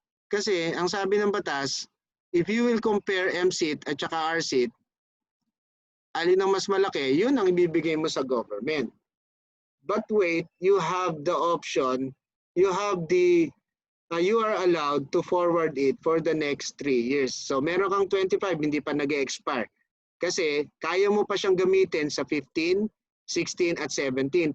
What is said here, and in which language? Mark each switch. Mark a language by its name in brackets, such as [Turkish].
[Filipino] Kasi ang sabi ng batas, [English] if you will compare [Filipino] MCIT at saka RCIT, alin ang mas malaki, yun ang ibibigay mo sa government. [English] But wait, you have the option, you are allowed to forward it for the next 3 years. [Filipino] So meron kang 25, hindi pa nag-expire. Kasi kaya mo pa siyang gamitin sa 15, 16 at 17.